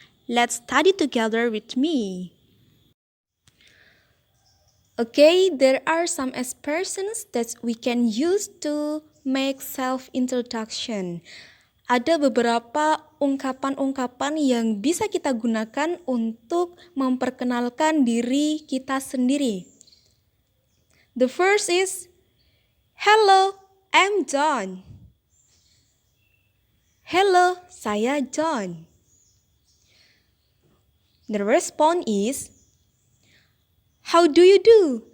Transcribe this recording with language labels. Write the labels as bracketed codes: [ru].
[en] Let's study together with me. Okay, there are some expressions that we can use to make self-introduction. [id] Ada beberapa ungkapan-ungkapan yang bisa kita gunakan untuk memperkenalkan diri kita sendiri. [en] The first is, Hello, I'm John. [id] Hello, saya John. [en] The response is, How do you do?